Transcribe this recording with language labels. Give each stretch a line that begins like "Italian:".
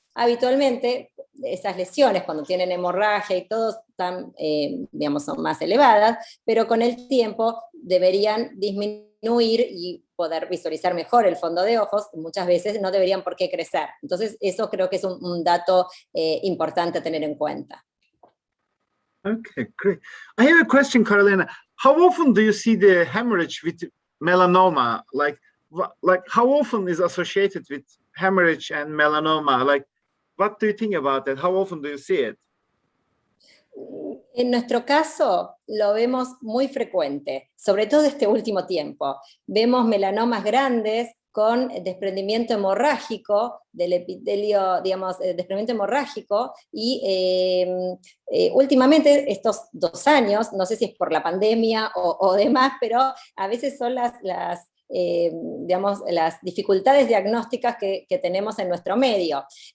Spanish: Habitualmente, esas lesiones, cuando tienen hemorragia y todo, digamos, son más elevadas, pero con el tiempo deberían disminuir y poder visualizar mejor el fondo de ojos. Muchas veces no deberían por qué crecer. Entonces, eso creo que es un dato importante a tener en cuenta.
English: Okay, great. I have a question, Carolina. How often do you see the hemorrhage with melanoma? Like how often is associated with hemorrhage and melanoma? Like, what do you think about that? How often do you see it?
Spanish: En nuestro caso lo vemos muy frecuente, sobre todo este último tiempo. Vemos melanomas grandes con desprendimiento hemorrágico del epitelio, digamos, desprendimiento hemorrágico, y últimamente estos 2 años, no sé si es por la pandemia o demás, pero a veces son digamos, las dificultades diagnósticas que tenemos en nuestro medio.